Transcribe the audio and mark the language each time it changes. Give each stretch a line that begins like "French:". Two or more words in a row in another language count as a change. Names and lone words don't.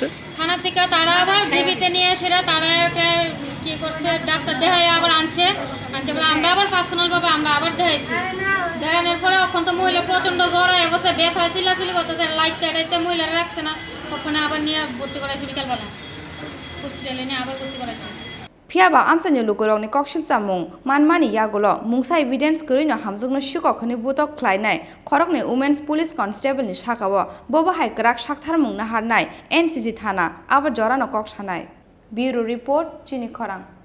Bangla: থানা থেকে তারা আবার জীবিতে নিয়ে এসে তারা কি করছে ডাক্তার দেখায় আবার আনছে আমরা আবার পার্সোনাল ভাবে আমরা আবার দেখাইছি দেখানোর পরে এখন তো মহিলা প্রচন্ড জ্বর হয়ে বসে ব্যথা চিল্লাচিল্লি করতেছে লাইট চাইতে মহিলারা রাখছে না ওখানে আবার নিয়ে ভর্তি করাইছে বিকালবেলা হসপিটালে নিয়ে আবার ভর্তি করাইছে
Kok Borok: Fiaba Amsani Lukuroni Kokshil Samung, Manmani Yagulo, Mungsa Evidence Kurino Hamzugno Shukokoni Butok Klainai, Korokni
English: Women's Police Constable
Kok Borok: in Shakawa, Boba Hai Krak Shaktar Mung Naharnai, NCG Thana, Aba Jorano Kokshanai.
English: Bureau Report,
Kok Borok: Chini Khorang.